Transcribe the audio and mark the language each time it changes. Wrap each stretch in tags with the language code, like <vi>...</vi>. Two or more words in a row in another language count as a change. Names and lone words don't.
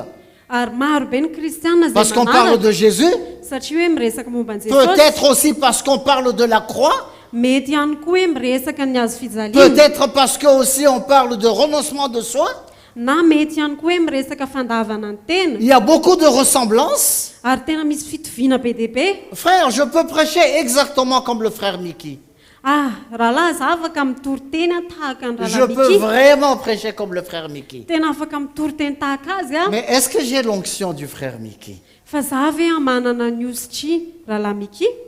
<mg>Ary maro be ny kristianina</mg> <fr>parce</fr> <mg>izay</mg> <fr>qu'on parle</fr> <mg>manaraka</mg> <fr>de Jésus,</fr> <mg>satria hoe miresaka momba ny jesosy.</mg> <fr>peut-être aussi parce qu'on parle de la croix,</fr> <mg>Mety ihany koa hoe miresaka ny hazo fijaliana.</mg> <fr>peut-être parce que aussi on parle de renoncement de soi.</fr> <mg>na mety ihany koa hoe miresaka fandavana ny tena</mg> <fr>Il y a beaucoup de ressemblances.</fr> <mg>ary tena misy fitoviana be dia be.</mg> <fr>Frère, je peux prêcher exactement comme le frère Mickey.</fr> <mg>Rahalahy za afaka mitory teny tahaka ny</mg> <fr>Je peux</fr> <mg>rahalahy</mg> <fr>vraiment prêcher comme le frère Mickey.</fr> <mg>tena afaka mitory teny tahaka azy a.</mg> <fr>Mais est-ce que j'ai l'onction du frère Mickey?</fr> <mg>Fa za ve a manana ny ositry rahalahy Miki.</mg>